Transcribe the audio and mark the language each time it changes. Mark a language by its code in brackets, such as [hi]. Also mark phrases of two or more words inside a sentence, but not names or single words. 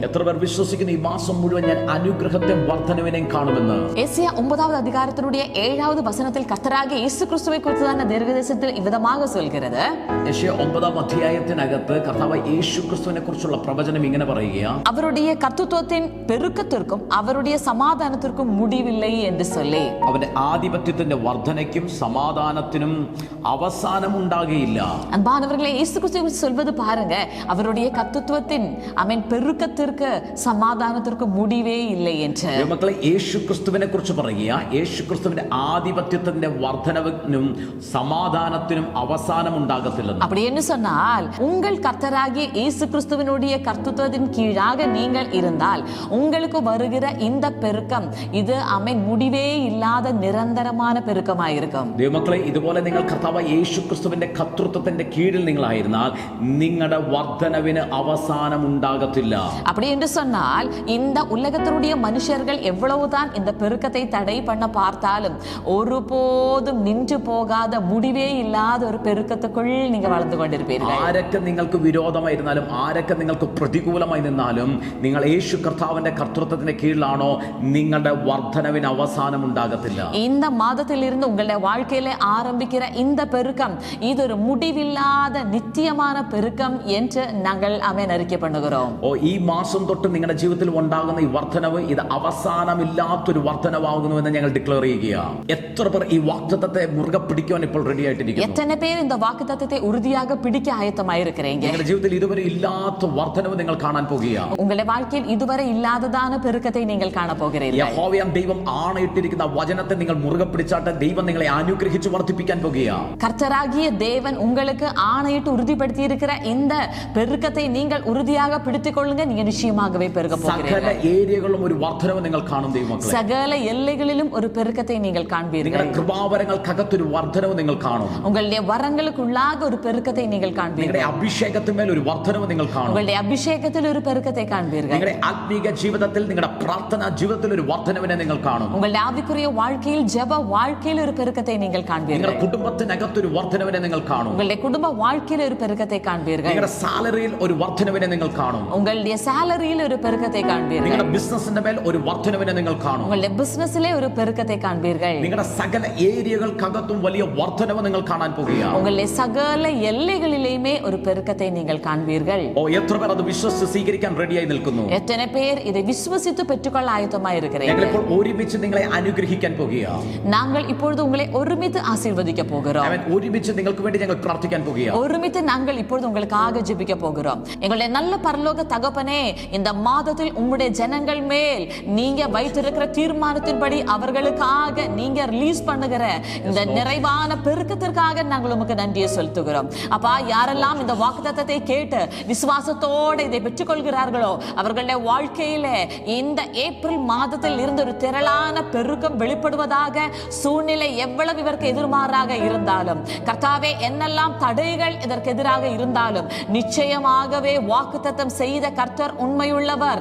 [ml] എത്ര പേർ വിശ്വസിക്കുന്നു ഈ മാസം മുഴുവൻ ഞാൻ അനുഗ്രഹത്തെ വർധനവിനെയും കാണുമെന്ന്? [ta] ஏசாயா 9வது அதிகாரத்தினுடைய 7வது வசனத்தில் கர்த்தராகிய இயேசு கிறிஸ்துவை குறித்ததான தீர்க்கதரிசனத்தில் இவ்விதமாக சொல்கிறது. [ml] യെശയ്യാ 9ാം അധ്യായത്തിനകത്ത് കർത്താവ് യേശു ക്രിസ്തുവിനെ കുറിച്ചുള്ള പ്രവചനം ഇങ്ങനെ പറയുകയാണ്, [ta] அவருடைய கர்த்தத்துவத்தின் பெருக்கத்திற்கும் அவருடைய சமாதானத்திற்கும் முடிவில்லை என்று சொல்லி, [ml] അവന്റെ ആധിപത്യത്തിന്റെ വർധനയ്ക്കും സമാധാനത്തിനും അവസാനം ഉണ്ടാകുകയില്ല. [ta] அன்பானவர்களே, இயேசு கிறிஸ்துவை சொல்வது பாருங்க, அவருடைய கர்த்தத்துவத்தின் பெருக்கத்திற்கு சமாதானத்திற்கு முடிவே இல்லை என்று. [ml] മക്കളെ, യേശു ക്രിസ്തുവിനെ കുറിച്ച് പറയുക, യേശു ക്രിസ്തുവിന്റെ ആധിപത്യത്തിന്റെ വർധനവിനും സമാധാനത്തിനും അവസാനം ഉണ്ടാകത്തില്ല. [ta] அப்படி என்று சொன்னால், உங்கள் கர்த்தராகிய இயேசு கிறிஸ்துவினுடைய கர்த்தத்துவத்தின் கீழாக நீங்கள் இருந்தால் உங்களுக்கு வருகிற இந்த பெருக்கம் இது முடிவே இல்லாத நிரந்தரமான பெருக்கமாயிருக்கும். [ml] ദൈവമക്കളെ, ഇതുപോലെ നിങ്ങൾ കർത്താവ് യേശു ക്രിസ്തുവിന്റെ കർത്തൃത്വത്തിന്റെ കീഴിൽ നിങ്ങളായിരുന്നാൽ നിങ്ങളുടെ വർധനവിന് അവസാനം ഉണ്ടാകത്തില്ല. [ta] அப்படி என்று சொன்னால், இந்த உலகத்தினுடைய மனுஷர்கள் எவ்வளவுதான் இந்த பெருக்கத்தை தடை பண்ண பார்த்தாலும் ஒருபோதும் நின்று போகாத முடிவே இல்லாத ஒரு பெருக்கத்துக்குள் நீங்க வளர்ந்து கொண்டிருப்பீர்கள். [ml] ആരൊക്കെ നിങ്ങൾക്ക് വിരോധമായിരുന്നാലും, ആരൊക്കെ നിങ്ങൾക്ക് പ്രതികൂലമായി നിന്നാലും, നിങ്ങൾ യേശു കർത്താവിന്റെ കർത്തൃത്വത്തിന്റെ കീഴിലാണോ, നിങ്ങളുടെ വർധനവിന് അവസാനം ഉണ്ടാകത്തില്ല. [ta] இந்த மாதத்திலிருந்து உங்களுடைய வாழ்க்கையில ஆரம்பிக்கிற இந்த பெருக்கம் இது ஒரு முடிவில்லாத நித்தியமான பெருக்கம் என்று நாங்கள் அறிக்கை பண்ணுகிறோம். [ml] ഈ മാസം തൊട്ട് തൊട്ട് നിങ്ങളുടെ ജീവിതത്തിൽ ഉണ്ടാകുന്ന ഈ വർധനവ് ഇത് അവസാനമില്ലാത്തൊരു വർധനവാകുന്നുവെന്ന് ഞങ്ങൾ ഡിക്ലെയർ ചെയ്യുകയാണ്. എത്ര പേർ ഈ വാഗ്ദത്തത്തെ മുറുകെ പിടിക്കുവാൻ ഇപ്പോൾ റെഡി ആയിട്ടിരിക്കുന്നു? [ta] எத்தனை பேர் இந்த வாக்குத்தத்தத்தை உறுதியாக பிடிக்க ஆயத்தமாக இருக்கிறீங்க? [ml] നിങ്ങളുടെ ജീവിതത്തിൽ ഇതുവരെ ഇല്ലാത്ത വർധനവ് നിങ്ങൾ കാണാൻ പോകുകയാണ്. [ta] உங்களுடைய வாழ்க்கையில் இதுவரை இல்லாததான பெருக்கத்தை நீங்கள் காண போகிறீர்கள். [ml] യഹോവയാം ദൈവം ആണയിട്ടിരിക്കുന്ന വചനത്തെ നിങ്ങൾ മുറുകെ പിടിച്ചാട്ട് ദൈവം നിങ്ങളെ അനുഗ്രഹിച്ച് വർദ്ധിപ്പിക്കാൻ പോകുകയാണ്. [ta] கர்த்தராகிய தேவன் உங்களுக்கு ஆணையிட்டு உறுதிப்படுத்தி இருக்கிற இந்த பெருக்கத்தை நீங்கள் உறுதியாக பிடித்துக் கொள்ளுங்க. நீங்க நிச்சயமாகவே பெருக [ml] സകല [ta] போகிறீர்கள். [ml] ഏരിയകളിലും ഒരു വർധനവ് നിങ്ങൾ കാണും ദൈവമക്കളെ. [ta] சகல எல்லைகளிலும் ஒரு பெருக்கத்தை நீங்கள் காண்பீர்கள். [ml] നിങ്ങളുടെ കൃപാവരങ്ങൾക്കകത്തൊരു വർധനവ് നിങ്ങൾ കാണും. [ta] உங்களுடைய வரங்களுக்குள்ளாக ஒரு பெருக்கத்தை நீங்கள் காண்பீர்கள். [ml] നിങ്ങളുടെ അഭിഷേകത്തിന്മേൽ ഒരു വർധനവ് നിങ്ങൾ കാണും. [ta] உங்களுடைய அபிஷேகத்தில் ஒரு பெருக்கத்தை காண்பீர்கள். [ml] നിങ്ങളുടെ ആത്മീക ജീവിതത്തിൽ നിങ്ങളുടെ പ്രാർത്ഥനാ ജീവിതത്തിൽ ഒരു വർധനവിനെ നിങ്ങൾ കാണും. [ta] உங்களுடைய ஆவிக்குரிய வாழ்க்கையில் ஜெப வாழ்க்கையில் ஒரு பெருக்கத்தை நீங்கள் காண்பீர்கள். [ml] നിങ്ങളുടെ കുടുംബത്തിനകത്തൊരു വർധനവിനെ നിങ്ങൾ കാണും. [ta] உங்களுடைய குடும்ப வாழ்க்கையில் ஒரு பெருக்கத்தை காண்பீர்கள். [ml] നിങ്ങളുടെ സാലറിയിൽ ഒരു വർധനവിനെ നിങ്ങൾ കാണും. [ta] உங்களுடைய சாலரியில் ஒரு பெருக்கத்தை காண்பீர்கள். [ml] നിങ്ങളുടെ ബിസിനസിന്റെ മേൽ ഒരു വർധനവിനെ നിങ്ങൾ കാണും. [ta] உங்களுடைய பிசினஸிலே ஒரு பெருக்கத்தை காண்பீர்கள். [ml] നിങ്ങളുടെ സകല ഏരിയകൾക്കകത്തും വലിയ വർധനവ് നിങ്ങൾ കാണാൻ പോകുകയാണ്. [ta] உங்களுடைய சகல எல்லைகளிலேயுமே ஒரு பெருக்கத்தை நீங்கள் காண்பீர்கள். [ml] എത്ര പേർ അത് വിശ്വസിച്ച് സ്വീകരിക്കാൻ റെഡിയായി നിൽക്കുന്നു? [ta] எத்தனை பேர் இதை விசுவசித்து பெற்றுக்கொள்ள ஆயத்தமாக [ml] ഞങ്ങൾ [ta] இருக்கிறீர்கள்? [ml] ഇപ്പോൾ ഒരുമിച്ച് നിങ്ങളെ അനുഗ്രഹിക്കാൻ പോകുകയാണ്. [ta] நாங்கள் இப்பொழுது உங்களை ஒருமித்து ஆசீர்வதிக்க போகிறோம். [ml] ഒരുമിച്ച് നിങ്ങൾക്ക് വേണ്ടി ഞങ്ങൾ പ്രാർത്ഥിക്കാൻ പോകുകയാണ്. [ta] ஒருமித்து நாங்கள் இப்பொழுது உங்களுக்காக ஜெபிக்க போகிறோம். எங்களுடைய நல்ல பரலோக தகப்பனே, இந்த மாதத்தில் உம்முடைய ஜனங்கள் மேல் நீங்க வைத்திருக்கிற தீர்மானத்தின்படி அவர்களுக்காக நீங்க ரிலீஸ் பண்ணுகிற இந்த நிறைவான பெருக்கத்திற்காக நாங்கள் உமக்கு நன்றியை செலுத்துகிறோம். அப்பா, யாரெல்லாம் இந்த வாக்குத்தத்தத்தை கேட்டு விசுவாசத்தோடு இதை பெற்றுக்கொள்கிறார்களோ அவர்களுடைய வாழ்க்கையில இந்த ஏப்ரல் மாதத்தில் இருந்த ஒரு திரளான பெருக்கம் வெளிப்படுவதாக, சூழ்நிலை எவ்வளவு இதற்கு எதிர்மாறாக இருந்தாலும், கர்த்தாவே என்னெல்லாம் தடைகள் இதற்கு எதிராக இருந்தாலும், நிச்சயமாகவே வாக்குத்தத்தம் செய்த கர்த்தர் உண்மையுள்ளவர்.